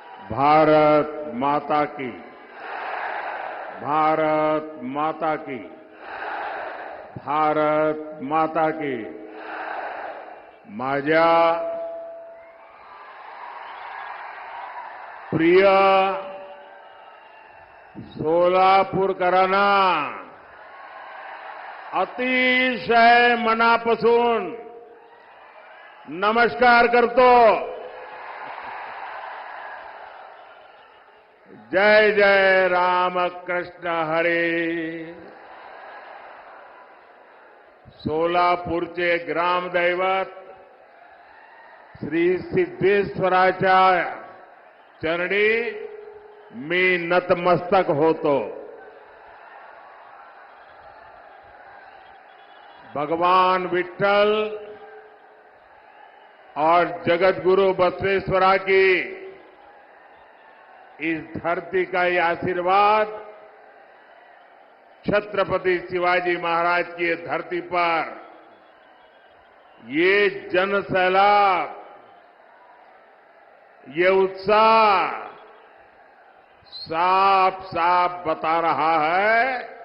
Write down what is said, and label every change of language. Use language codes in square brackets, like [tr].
[hi] भारत माता की, भारत माता की, भारत माता की। [mr] माझ्या प्रिय सोलापूरकरांना अतिशय मनापासून नमस्कार करतो। जय जय रामकृष्ण हरी। सोलापूरचे ग्रामदैवत श्री सिद्धेश्वराच्या चरणी मी नतमस्तक होतो। [hi] भगवान विठ्ठल और जगतगुरु बसवेश्वरा की इस धरती का ये आशीर्वाद छत्रपति शिवाजी महाराज की ये धरती पर ये जन सैलाब, ये उत्साह साफ साफ बता रहा है।